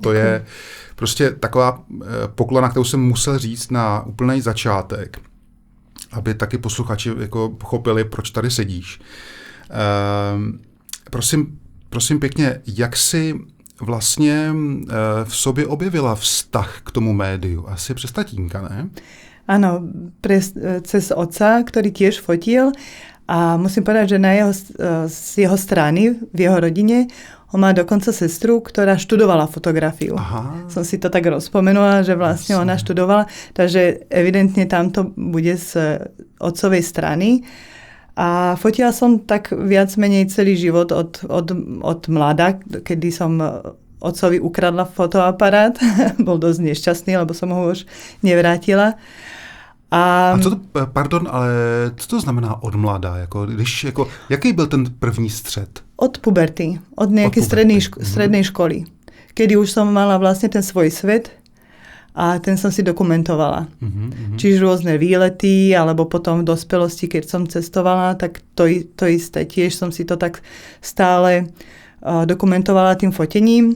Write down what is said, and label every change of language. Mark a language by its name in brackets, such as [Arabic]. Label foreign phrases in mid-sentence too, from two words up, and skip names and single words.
[Czech] To je prostě taková poklona, kterou jsem musel říct na úplný začátek, aby taky posluchači jako pochopili, proč tady sedíš. Prosím pěkně, jak jsi vlastně v sobě objevila vztah k tomu médiu? Asi přes tatínka, ne? [Slovak] Áno, cez otca, ktorý tiež fotil. A musím povedať, že z jeho strany, v jeho rodine, on má dokonca sestru, ktorá študovala fotografiu. Aha. Som si to tak rozpomenula, že vlastne ona študovala, takže evidentne tamto bude z otcovej strany. A fotila som tak viac menej celý život od mlada, kedy som otcovi ukradla fotoaparát. Bol dosť nešťastný, lebo som ho už nevrátila. [Czech] A co to, pardon, ale co to znamená od mladá? Jaký byl ten první střed? [Slovak] Od puberty, od nejakej strednej školy. Kedy už som mala vlastne ten svoj svet a ten som si dokumentovala. Čiže rôzne výlety, alebo potom v dospelosti, keď som cestovala, tak to isté. Tiež som si to tak stále dokumentovala tým fotením.